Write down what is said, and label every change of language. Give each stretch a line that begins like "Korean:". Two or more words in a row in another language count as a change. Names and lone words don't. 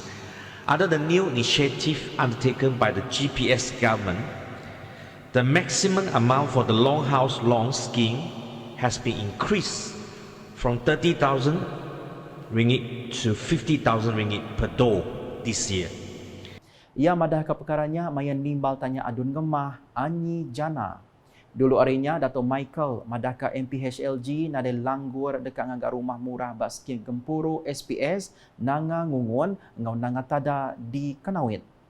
English: Under the new initiative undertaken by the GPS government, the maximum amount for the Long House Loan Scheme has been increased from 30,000 ringgit to 50,000 ringgit per door this year.
Iban: Ia madah ke perkaranya mayan nimbal tanya adun gemah Anyi Jana. Dulu harinya Dato' Michael madah ke MPHLG nade langgur dekat ngagak rumah murah baskin Gempuru SPS nanga ngungun ngau nanga tada di Kanawit.